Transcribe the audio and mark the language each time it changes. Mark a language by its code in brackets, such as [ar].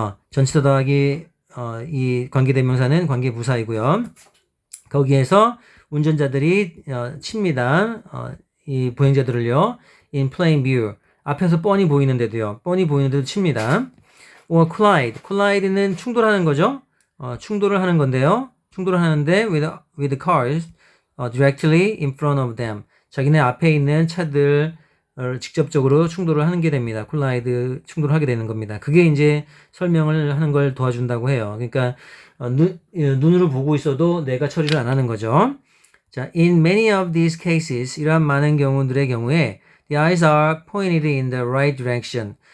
[ko] 전치사 더하기 이 관계대명사는 관계부사이고요. 거기에서 운전자들이 칩니다. 이 보행자들을요. [en] in plain view. [ko] 앞에서 뻔히 보이는데도요. 뻔히 보이는데도 칩니다. or collide는 충돌하는 거죠. 충돌을 하는 건데요. 충돌을 하는데 [en] with cars directly in front of them. [ko] 자기네 앞에 있는 차들 직접적으로 충돌을 하는 게 됩니다. collide 충돌을 하게 되는 겁니다. 그게 이제 설명을 하는 걸 도와준다고 해요. 그러니까 눈으로 보고 있어도 내가 처리를 안 하는 거죠. [en] 자, in many of these cases, [ko] 이러한 많은 경우들의 경우에 [en] the eyes are pointed in the right direction.